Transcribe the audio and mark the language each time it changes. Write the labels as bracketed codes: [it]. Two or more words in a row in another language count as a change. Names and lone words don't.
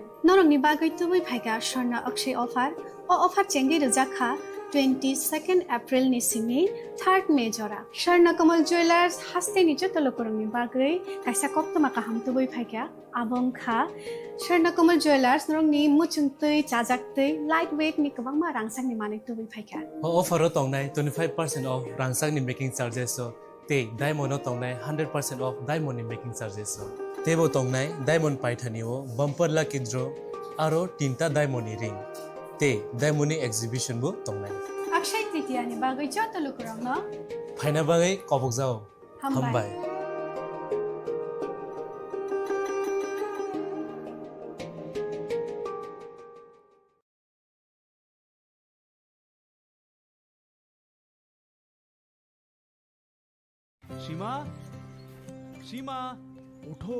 [trp] Norong Nibagoi Tubui Paiga, Shorna Akshay Offer, or Offer Chengi Rajaka, 22nd April Nisimi, 3rd May Jora. Shorna Kamal Jewelers, Hastini Joto Lukurang Nibagoi, Kaisakopto Makaham Tubui Paiga, Abongkha, Shorna Kamal Jewelers, Norong Ni Muchungtui, Chajaktui, Lightweight Nikabama Rangsang Nimanik Tubui Paiga. Offer tongnai 25% off rangsang ni [en] making charges [trp] so te diamond tongnai 100% off diamond ni [en] making charges [trp] so tebo tongnai diamond paithani o bumper la kidro aro tinta diamond ni ring te diamond ni exhibition bo tongnai Akshay Tritiya ni bagay joto lukurang no phaina bagai kobok jao hambai [bn] সীমা সীমা ওঠো